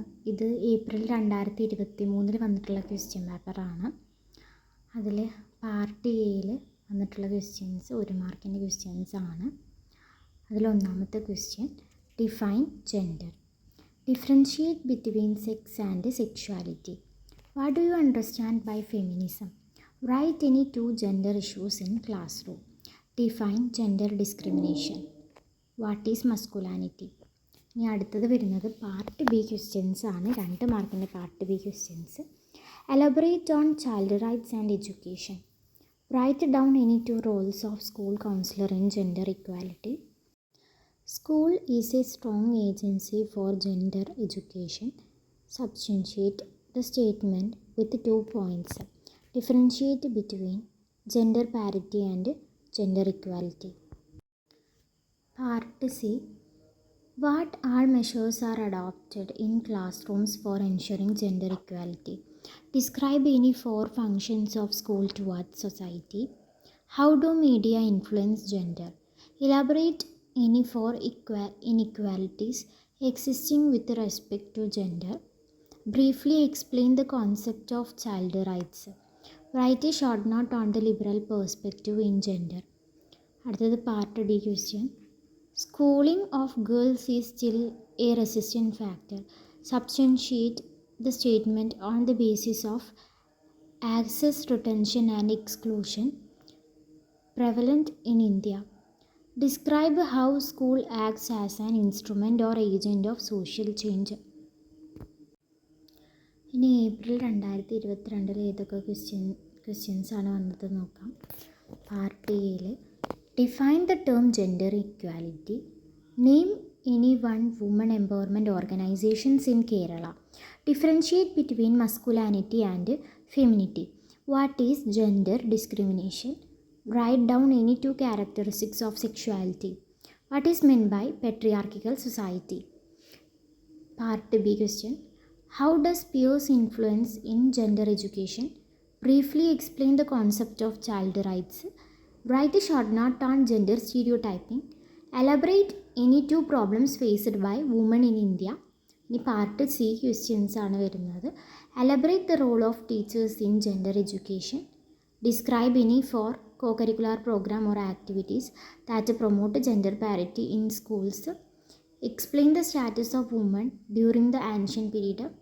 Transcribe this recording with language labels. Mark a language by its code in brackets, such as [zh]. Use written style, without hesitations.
[ml] ഇത് ഏപ്രിൽ 2023 വന്നിട്ടുള്ള ക്വസ്റ്റ്യൻ പേപ്പറാണ്. അതിൽ പാർട്ട് എയിൽ വന്നിട്ടുള്ള ക്വസ്റ്റ്യൻസ് 1 മാർക്കിൻ്റെ ക്വസ്റ്റ്യൻസ് ആണ്. അതിലൊന്നാമത്തെ question, [en] Define gender. Differentiate between sex and sexuality. What do you understand by feminism? Write any 2 gender issues in classroom. Define gender discrimination. What is masculinity? [ml] ഇനി അടുത്തത് വരുന്നത് പാർട്ട് ബി ക്വസ്റ്റ്യൻസ് ആണ്. 2 മാർക്കിൻ്റെ part B questions. [en] Elaborate on child rights and education. Write down any 2 roles of school counselor in gender equality. School is a strong agency for gender education. Substantiate the statement with 2 points. Differentiate between gender parity and gender equality. Part C. What all measures are adopted in classrooms for ensuring gender equality? Describe any 4 functions of school towards society. How do media influence gender? Elaborate any 4 inequalities existing with respect to gender. Briefly explain the concept of child rights. Write a short note on the liberal perspective in gender. [ml] അടുത്തത് part D question. [en] Schooling of girls is still a resistant factor. Substantiate the statement on the basis of access, retention and exclusion prevalent in India. Describe how school acts as an instrument or agent of social change. [ml] ഇനി April 2022 ഏതൊക്കെ questions ആണ് വന്നത് നോക്കാം. Part എയിൽ, [en] Define the term gender equality. Name any 1 woman empowerment organisations in Kerala. Differentiate between masculinity and femininity. What is gender discrimination? Write down any 2 characteristics of sexuality. What is meant by patriarchal society? Part B question. How does peers influence in gender education? Briefly explain the concept of child rights. Write a short note on gender stereotyping. Elaborate any 2 problems faced by women in India. [ml] ഇനി part C questions ആണ് വരുന്നത്. [en] Elaborate the role of teachers in gender education. Describe any 4 co-curricular program or activities that promote gender parity in schools. Explain the status of women during the ancient period.